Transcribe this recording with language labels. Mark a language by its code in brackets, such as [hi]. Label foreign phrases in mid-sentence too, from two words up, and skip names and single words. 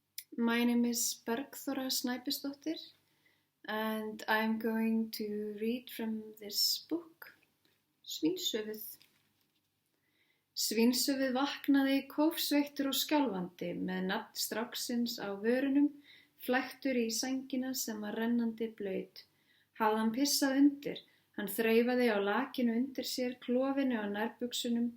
[en] My name is Bergþóra Snæbjörnsdóttir and I'm going to read from this book, [is] Svínshöfuð. Svínshöfuð vaknaði kófsveittur og skjálfandi með nafn stráksins á vörunum, flæktur í sængina sem var rennandi blaut. Hafði hann pissað undir, hann þreifaði á lakinu undir sér, klofinu á nærbuxunum.